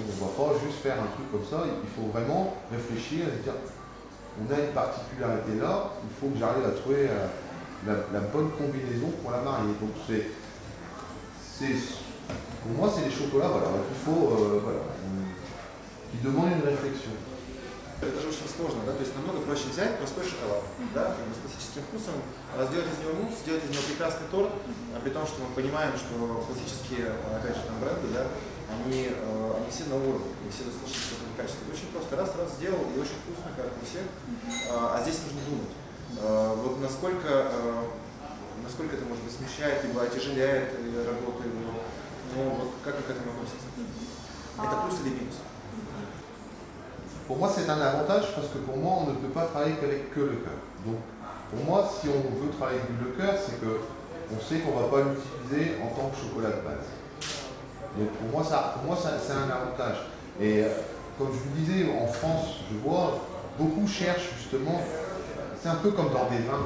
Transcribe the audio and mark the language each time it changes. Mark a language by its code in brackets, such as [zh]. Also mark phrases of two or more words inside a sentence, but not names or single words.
[fr] On ne va pas juste faire un truc comme ça, il faut vraiment réfléchir et dire on a une particularité là, il faut que j'arrive à trouver la bonne combinaison pour la marier. Donc pour moi c'est des chocolats voilà, qu'il faut, voilà, qui demandent une réflexion. [ru] Это же очень сложно, да, то есть намного проще взять простой шоколад, да, с классическим вкусом, сделать из него мусс, сделать из него прекрасный торт, при том, что мы понимаем, что классические, опять же, там бренды, да, они все на уровне, они все достаточно высокого качества. Очень просто раз сделал и очень вкусно, как у всех, а здесь нужно думать. Вот насколько это, может быть, смещает, либо отяжеляет работу его, ну вот как вы к этому относитесь? Это плюс или минус? [fr] Pour moi, c'est un avantage parce que pour moi, on ne peut pas travailler qu'avec le cœur. Donc, pour moi, si on veut travailler avec le cœur, c'est qu'on sait qu'on ne va pas l'utiliser en tant que chocolat de base. Donc, pour moi, c'est un avantage. Et comme je vous disais, en France, je vois, beaucoup cherchent justement, c'est un peu comme dans des vins.